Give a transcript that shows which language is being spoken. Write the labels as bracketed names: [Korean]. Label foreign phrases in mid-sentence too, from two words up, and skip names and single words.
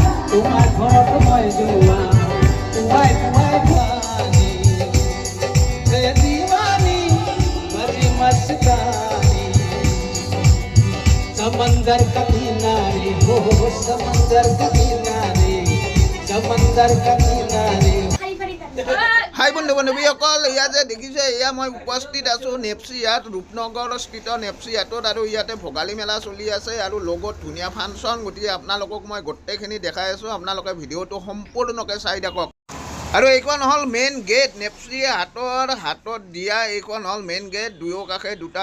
[Assamese] তোমাৰ ঘৰত মই যোৱা পুৱাই পুৱাই পানী হে দিৱানী মৰি মস্তানী [Hindi] समंदर का किनारे हो समंदर का किनारे समंदर का किनारे [Assamese] হাই বন্ধু বান্ধৱীসকল এয়া যে দেখিছে এয়া মই উপস্থিত আছোঁ নেপচিয়াত ৰূপনগৰ স্থিত নেপচিয়াতত আৰু ইয়াতে ভোগালী মেলা চলি আছে আৰু লগত ধুনীয়া ফাংচন গতিকে আপোনালোকক মই গোটেইখিনি দেখাই আছোঁ আপোনালোকে ভিডিঅ'টো সম্পূৰ্ণকৈ চাই থাকক আৰু এইখন হ'ল [English] main gate [Assamese] নেপচিয়া হাতত দিয়া এইখন হ'ল [English] main gate [Assamese] দুয়ো কাষে দুটা